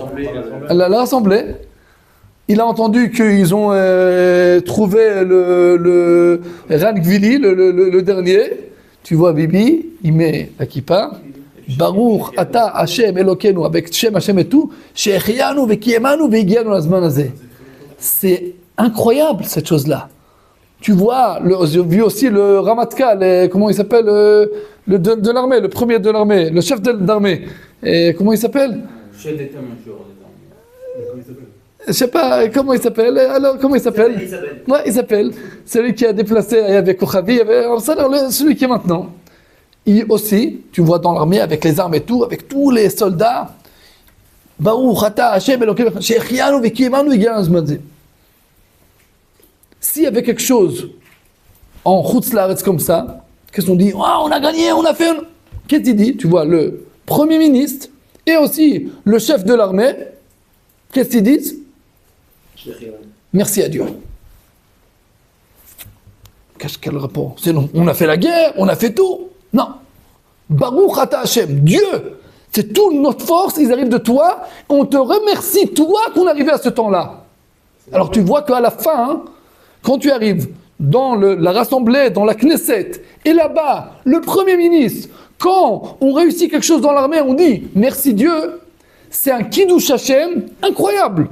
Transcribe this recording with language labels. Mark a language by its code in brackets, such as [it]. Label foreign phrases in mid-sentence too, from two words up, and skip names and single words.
[fr] L'Assemblée. Il a entendu qu'ils ont trouvé le Rankvili, le dernier. Tu vois Bibi, il met la kippa. [he] ברוך אתה השם אלוקינו, avec שם השם [fr] et tout. [he] שהחיינו וקיימנו והגיענו לזמן הזה. [fr] C'est incroyable cette chose-là. Tu vois, j'ai vu aussi le Ramatkal, comment il s'appelle, de l'armée, le premier de l'armée, le chef d'armée. Et comment il s'appelle? Chef d'état-major des armées. Je sais pas comment il s'appelle. Alors comment il s'appelle? Ouais, il s'appelle. Celui qui a déplacé avec Kochavi, il y avait celui qui est maintenant. Il aussi, tu vois dans l'armée avec les armes et tout, avec tous les soldats. [he] ברוך אתה השם אלוקינו שהחיינו וקיימנו והגיענו לזמן הזה. [fr] S'il y avait quelque chose en [he] חוץ לארץ [fr] comme ça, qu'est-ce qu'on dit? Oh, on a gagné, on a fait. Qu'est-ce qu'il dit? Tu vois, le Premier ministre et aussi le chef de l'armée, qu'est-ce qu'ils disent? Merci à Dieu. Quel rapport? On a fait la guerre, on a fait tout. Non. [he] ברוך אתה השם, [fr] Dieu, c'est toute notre force, ils arrivent de toi, on te remercie, toi, qu'on est arrivé à ce temps-là. Alors tu vois qu'à la fin, quand tu arrives dans la rassemblée, dans la Knesset, et là-bas, le Premier ministre, quand on réussit quelque chose dans l'armée, on dit merci Dieu, c'est un [he] קידוש השם [fr] incroyable.